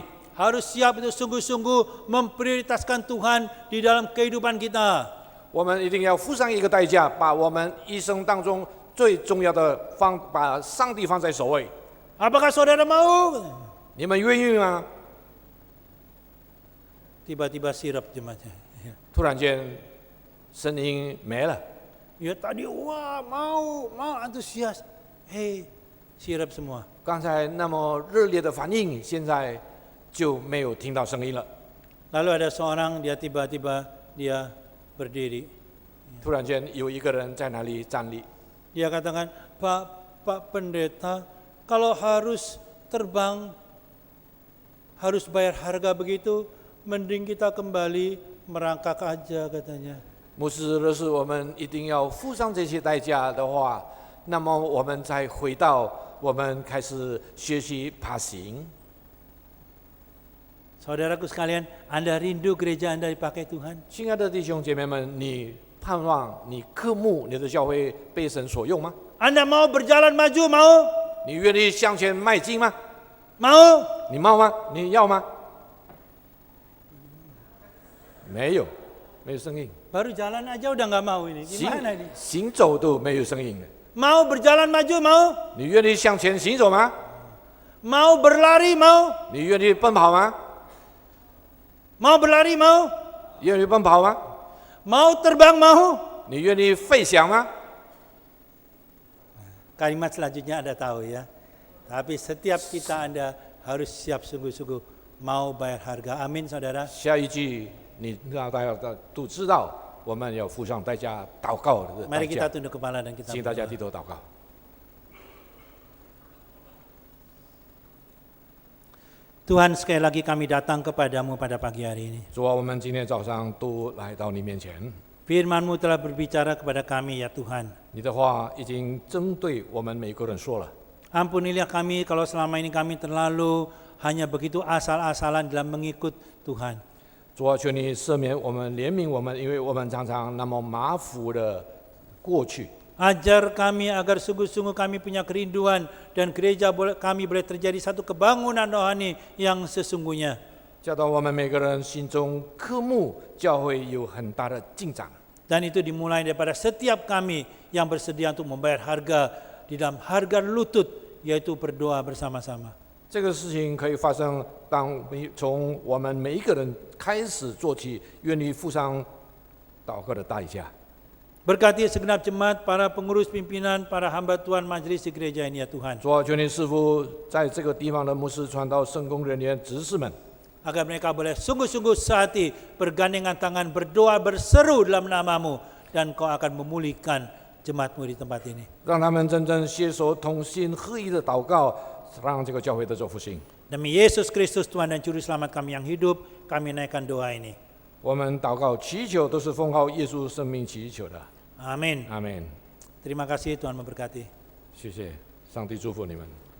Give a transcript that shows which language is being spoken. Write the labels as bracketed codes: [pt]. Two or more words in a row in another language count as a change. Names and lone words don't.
[id] Harus siap untuk sungguh-sungguh memprioritaskan Tuhan di dalam kehidupan kita. [zh] 我们一定要付上一个代价，把我们一生当中最重要的把上帝放在首位。 [id] Apakah saudara mau? [zh] 你们愿意吗？ [id] Tiba-tiba sirap jemaatnya. [zh] 突然间，声音没了。 [id] Ya tadi wah mau antusias. Sirap semua. [zh] 刚才那么热烈的反应，现在就没有听到声音了。 [id] Lalu ada seorang dia tiba-tiba dia berdiri. [zh] 突然间有一个人在那里站立， [id] Dia katakan, Pak Pendeta, kalau harus terbang, harus bayar harga begitu, mending kita kembali merangkak aja katanya. [zh] 牧师，若是我们一定要付上这些代价的话，那么我们再回到我们开始学习爬行。 [id] Saudaraku sekalian, Anda rindu gereja Anda dipakai Tuhan? [zh] 亲爱的弟兄姐妹们，你盼望你渴慕你的教会被神所用吗？ [id] Anda mau berjalan maju, mau? [zh] 你愿意向前迈进吗？ [id] Mau? [zh] 你mau吗？你要吗？没有，没有声音， [id] Baru jalan aja udah nggak mau ini. [zh] 行 [id] Gimana ini? [zh] 行走都没有声音了。 [id] Mau berjalan maju, mau? [zh] 你愿意向前行走吗？ [id] Mau berlari, mau? [zh] 你愿意奔跑吗？ [id] Mau berlari, mau? [zh] 愿意奔跑吗？ [id] Mau terbang, mau? [zh] 你愿意飞翔吗？ [id] Kalimat selanjutnya Anda tahu ya. Tapi setiap kita Anda harus siap sungguh-sungguh mau bayar harga. Amin, saudara. [zh] 下一句你让大家都知道，我们要付上代价，祷告的代 [id] Mari kita [zh] 价。 [id] tunduk kepala dan kita [zh] 请大家 [id] berdoa. [zh] 低头祷告。 [id] Tuhan, sekali lagi kami datang kepadamu pada pagi hari ini. [zh] 主啊，我们今天早上都来到你面前， [id] Firman-Mu telah berbicara kepada kami ya Tuhan. [zh] 你的话已经针对我们每个人说了。 [id] Ampunilah kami kalau selama ini kami terlalu hanya begitu asal-asalan dalam mengikut Tuhan. [zh] 主啊，求你赦免我们，怜悯我们，因为我们常常那么马虎的过去。 [id] Ajar kami agar sungguh-sungguh kami punya kerinduan dan gereja kami boleh terjadi satu kebangunan rohani yang sesungguhnya. [zh] 教导我们每个人心中渴慕教会有很大的进展。 [id] Dan itu dimulai daripada setiap kami yang bersedia untuk membayar harga di dalam harga lutut, yaitu berdoa bersama-sama. [zh] 这个事情可以发生，当从我们每一个人开始做起，愿意付上祷告的代价。 [id] Berkati segenap jemaat, para pengurus pimpinan, para hamba Tuhan majelis di gereja ini ya Tuhan. [zh] 主啊，求你赐福在这个地方的牧师、传道、圣工人员、执事们， [id] Agar mereka boleh sungguh-sungguh sehati bergandengan tangan berdoa berseru dalam namamu. Dan kau akan memulihkan jemaatmu di tempat ini. [zh] 让他们真正携手同心合一的祷告，让这个教会得着复兴。 [id] Demi Yesus Kristus Tuhan dan Juru Selamat kami yang hidup, kami naikkan doa ini. [zh] 我们祷告祈求都是奉靠耶稣生命祈求的， [id] Amin. [zh] 阿门。 [id] Terima kasih Tuhan memberkati. [zh] 谢谢，上帝祝福你们。